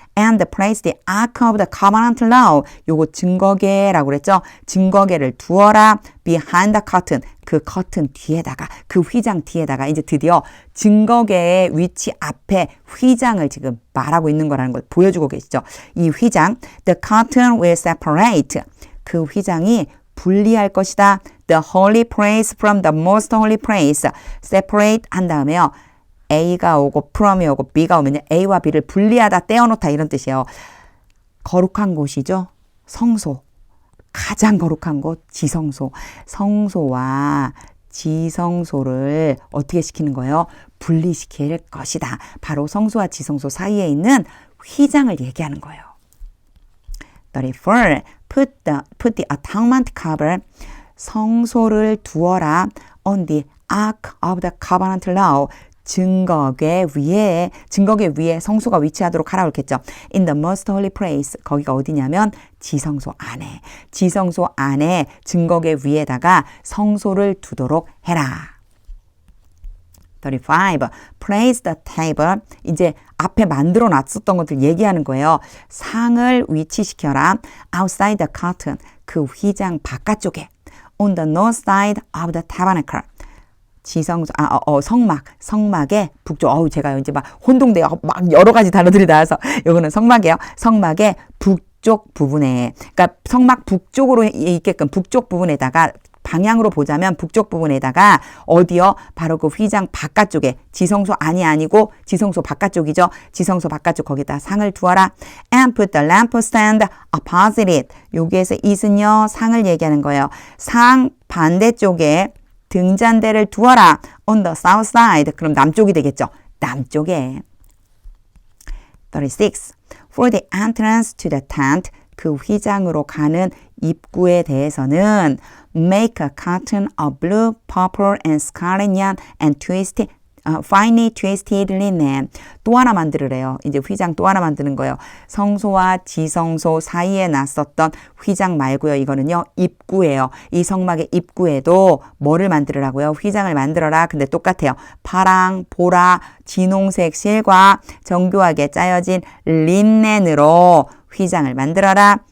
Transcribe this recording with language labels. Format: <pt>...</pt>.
<en>And place the ark of the covenant law.</en> <ko>요거 증거계라고 그랬죠? 증거계를 두어라.</ko> <en>Behind the curtain.</en> <ko>그 커튼 뒤에다가 그 휘장 뒤에다가 이제 드디어 증거계의 위치 앞에 휘장을 지금 말하고 있는 거라는 걸 보여주고 계시죠. 이 휘장</ko> <en>The curtain will separate.</en> <ko>그 휘장이 분리할 것이다.</ko> <en>The holy place from the most holy place.</en> <ko>Separate 한 다음에요. A가 오고 from이 오고 B가 오면 A와 B를 분리하다 떼어놓다 이런 뜻이에요. 거룩한 곳이죠. 성소. 가장 거룩한 곳 지성소. 성소와 지성소를 어떻게 시키는 거예요? 분리시킬 것이다. 바로 성소와 지성소 사이에 있는 휘장을 얘기하는 거예요.</ko> <en>34. Put the atonement cover.</en> <ko>성소를 두어라.</ko> <en>On the ark of the covenant law.</en> <ko>증거계 위에 성소가 위치하도록 하라고 했겠죠.</ko> <en>In the most holy place.</en> <ko>거기가 어디냐면 지성소 안에. 지성소 안에 증거계 위에다가 성소를 두도록 해라. 35. Place the table. 이제 앞에 만들어 놨었던 것들 얘기하는 거예요. 상을 위치시켜라.</ko> <en>Outside the curtain.</en> <ko>그 휘장 바깥쪽에.</ko> <en>On the north side of the tabernacle.</en> <ko>지성소, 성막의 북쪽, 제가 이제 막 혼동돼요. 막 여러 가지 단어들이 나와서, 요거는 성막이에요. 성막의 북쪽 부분에, 그러니까 성막 북쪽으로 있게끔 북쪽 부분에다가, 방향으로 보자면 북쪽 부분에다가, 어디요? 바로 그 휘장 바깥쪽에, 지성소 안이 아니고, 지성소 바깥쪽이죠. 지성소 바깥쪽 거기다 상을 두어라.</ko> <en>And put the lampstand opposite it.</en> <ko>여기에서 it은요, 상을 얘기하는 거예요. 상 반대쪽에, 등잔대를 두어라.</ko> <en>On the south side.</en> <ko>그럼 남쪽이 되겠죠. 남쪽에. 36.</ko> <en>For the entrance to the tent.</en> <ko>그 휘장으로 가는 입구에 대해서는</ko> <en>make a curtain of blue, purple, and scarlet yarn and finely twisted linen.</en> <ko>또 하나 만들으래요. 이제 휘장 또 하나 만드는 거예요. 성소와 지성소 사이에 놨었던 휘장 말고요. 이거는요. 입구예요. 이 성막의 입구에도 뭐를 만들으라고요? 휘장을 만들어라. 근데 똑같아요. 파랑, 보라, 진홍색 실과 정교하게 짜여진 린넨으로 휘장을 만들어라.</ko>